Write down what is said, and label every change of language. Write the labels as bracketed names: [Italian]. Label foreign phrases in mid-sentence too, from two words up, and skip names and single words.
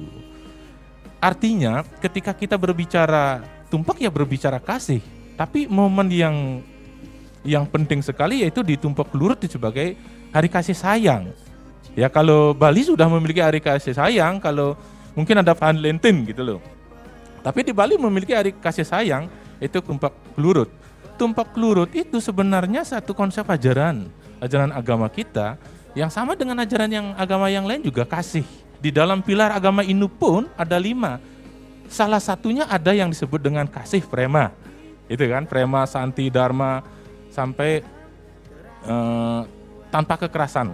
[Indonesian] Artinya ketika kita berbicara tumpak ya berbicara kasih, tapi momen yang penting sekali yaitu di tumpak lurut sebagai hari kasih sayang. Ya, kalau Bali sudah memiliki hari kasih sayang, kalau mungkin ada Valentine gitu loh. Tapi di Bali memiliki hari kasih sayang, itu tumpak lurut. Tumpak lurut itu sebenarnya satu konsep ajaran agama kita yang sama dengan ajaran yang agama yang lain juga kasih. Di dalam pilar agama Hindu pun ada 5. Salah satunya ada yang disebut dengan kasih prema. Itu kan, prema, santi, dharma, sampai tanpa kekerasan.